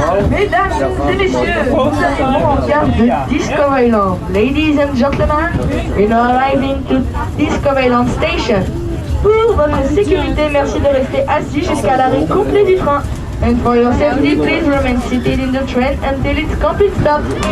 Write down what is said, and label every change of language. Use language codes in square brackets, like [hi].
[fr] Mesdames et messieurs, nous arrivons en gare de Disneyland. [en] Ladies and gentlemen, we are arriving to Disneyland Station. [fr] Pour votre sécurité, merci de rester assis jusqu'à l'arrêt complet du train. [en] And for your safety, please remain seated in the train until its complete stop.